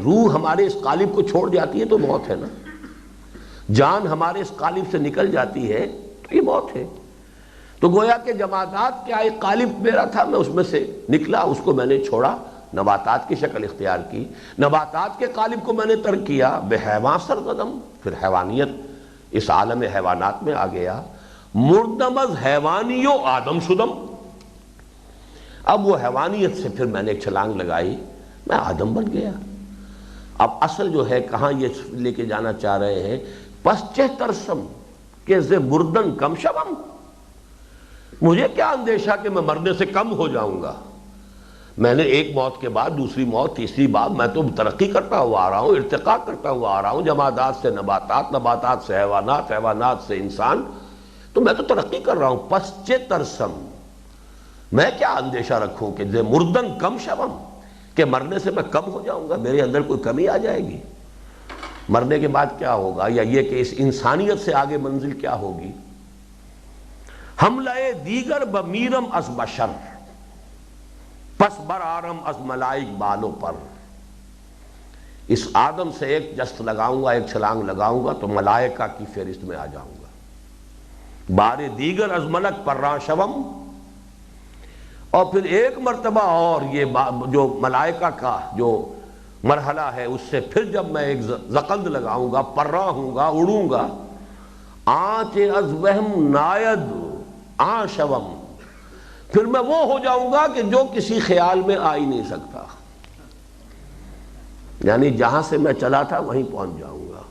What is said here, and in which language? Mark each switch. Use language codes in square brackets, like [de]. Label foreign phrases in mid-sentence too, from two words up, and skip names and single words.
[ur] روح ہمارے اس قالب کو چھوڑ جاتی ہے تو موت ہے نا، جان ہمارے اس قالب سے نکل جاتی ہے تو یہ موت ہے۔ تو گویا کہ جمادات کیا ایک قالب میرا تھا، میں اس میں سے نکلا، اس کو میں نے چھوڑا، نباتات کی شکل اختیار کی، نباتات کے قالب کو میں نے ترک کیا، [fa] بے حیوان سرزدم، [ur] پھر حیوانیت اس عالم حیوانات میں آ گیا۔ [fa] مردم از حیوانیو آدم شدم، [ur] اب وہ حیوانیت سے پھر میں نے ایک چھلانگ لگائی، میں آدم بن گیا۔ اب اصل جو ہے کہاں یہ لے کے جانا چاہ رہے ہیں، [fa] پس چہ ترسم کہ ز مردن کم شوم، [ur] مجھے کیا اندیشہ کہ میں مرنے سے کم ہو جاؤں گا، میں نے ایک موت کے بعد دوسری موت، تیسری بار، میں تو ترقی کرتا ہوا آ رہا ہوں، ارتقاء کرتا ہوا آ رہا ہوں، جمادات سے نباتات، نباتات سے حیوانات، حیوانات سے انسان، تو میں تو ترقی کر رہا ہوں۔ [fa] پس چہ ترسم، [ur] میں کیا اندیشہ رکھوں کہ [fa] ز مردن کم شوم، [ur] کہ مرنے سے میں کم ہو جاؤں گا، میرے اندر کوئی کمی آ جائے گی، مرنے کے بعد کیا ہوگا، یا یہ کہ اس انسانیت سے آگے منزل کیا ہوگی۔ [fa] حملہ دیگر بمیرم از بشر، پس بر آرم از ملائک بالوں پر، [ur] اس آدم سے ایک جست لگاؤں گا، ایک چھلانگ لگاؤں گا تو ملائکہ کی فہرست میں آ جاؤں گا۔ [fa] بار دیگر از ملک پر شوم، [ur] اور پھر ایک مرتبہ اور یہ جو ملائکہ کا جو مرحلہ ہے اس سے پھر جب میں ایک زقند لگاؤں گا، پرا ہوں گا، اڑوں گا، [fa] آنچ از وہم ناید آ شوم، [ur] پھر میں وہ ہو جاؤں گا کہ جو کسی خیال میں آ ہی نہیں سکتا، یعنی جہاں سے میں چلا تھا وہیں پہنچ جاؤں گا۔